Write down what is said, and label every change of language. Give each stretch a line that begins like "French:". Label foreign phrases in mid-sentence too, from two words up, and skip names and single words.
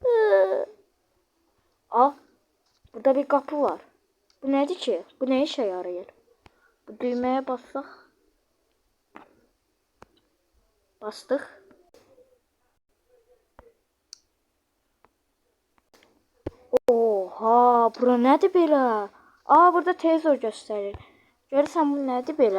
Turkish: Burada bir kapı var. Bu nedir ki? Bu ne işe yarıyor? Bu düğmeye bassak. Bastık. Oha,
Azerbaijani: bura nədir belə? Burada televizor göstərir. Görürsən bu nədir belə?